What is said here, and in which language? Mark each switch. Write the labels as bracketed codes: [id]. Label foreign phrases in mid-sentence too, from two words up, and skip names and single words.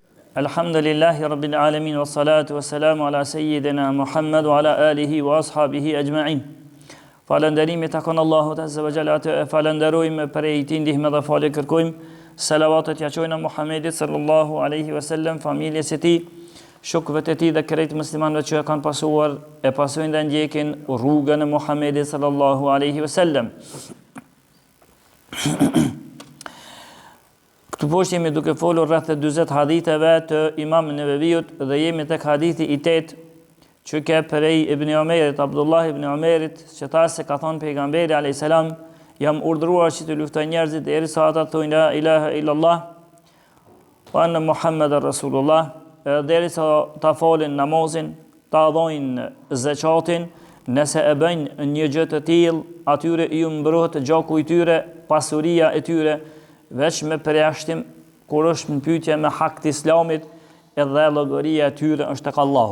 [ar] الحمد لله رب العالمين والصلاة والسلام على سيدنا محمد وعلى آله وأصحابه أجمعين. [sq] Falënderimi takon Allahut [ar] عز وجل, [sq] atë falenderojmë për e ti ndihme dhe falë kërkojmë. Salavatet ja qojnë Muhammedit [ar] صلى الله عليه وسلم, [sq] familjes e tij, shokëve të tij dhe krejt muslimanëve që e kanë pasuar e pasojnë dhe ndjekin rrugën e Muhammedit [ar] صلى الله عليه وسلم. [sq] Këtu poshtë jemi duke folur rreth 40 haditheve të Imam Neveviut dhe jemi tek hadithi i 8 që ke prej Ibn Umerit, Abdullah ibn Umerit, që tha se ka thonë pejgamberi [ar] عليه السلام, [sq] jam urdhëruar që të luftoj njerëzit derisa ata thonë [ar] لا إله إلا الله وأن محمدا رسول الله, [sq] derisa ta falin namazin, ta dhojnë zakatin, nëse e bëjnë një gjë të tillë, atyre i mbrohet gjaku i tyre, pasuria e tyre, veç me përjashtim kur është në pyetje me hak të Islamit, edhe llogaria e tyre është tek Allahu.